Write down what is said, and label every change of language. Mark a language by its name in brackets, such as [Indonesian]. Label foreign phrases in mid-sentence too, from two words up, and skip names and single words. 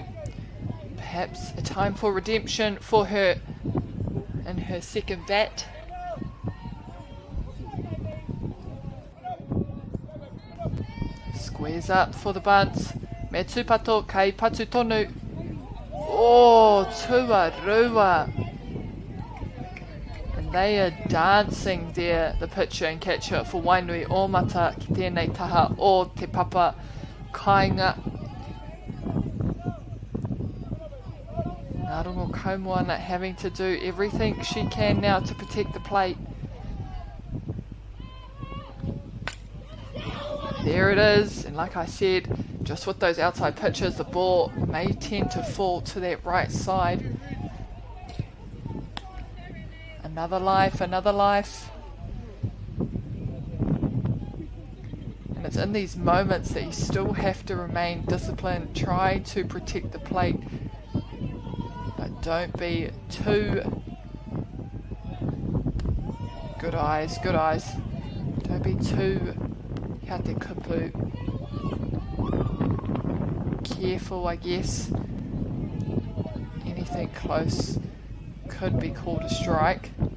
[English] Perhaps a time for redemption for her in her second bat. Squares up for the bunt. [Māori] Me tupato kai patu tonu. Oh, tuarua. [English] And they are dancing there, the pitcher and catcher for Wainui Omata [Māori] ki tēnei taha o te papa kainga. [English] Ngarongo Kaumoana having to do everything she can now to protect the plate. There it is, and like I said, just with those outside pitches, the ball may tend to fall to that right side. Another life, another life. And it's in these moments that you still have to remain disciplined, try to protect the plate, but don't be too... Good eyes, good eyes. Don't be too [Māori] kia te kupu. [English] Careful, I guess. anything close could be called a strike.